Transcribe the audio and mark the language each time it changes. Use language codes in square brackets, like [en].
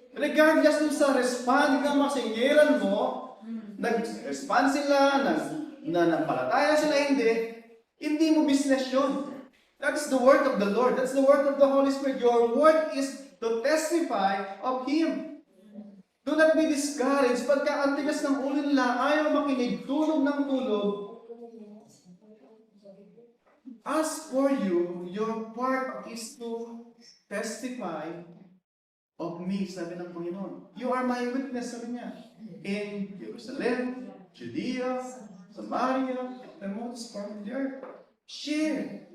[tl] Regardless dun sa respond ng mga singiran mo, nag-respond sila, nampalataya sila, hindi mo business yun. [en] That's the work of the Lord. That's the work of the Holy Spirit. Your work is to testify of Him. Do not be discouraged. [tl] Pagka ang tigas ng ulo nila, ayaw makinig, tulog ng tulog. [en] As for you, your part is to testify of me, [tl] sabi ng Panginoon. [en] You are my witness, [tl] sabi niya. [en] In Jerusalem, Judea, Samaria, and most part of the earth. Share.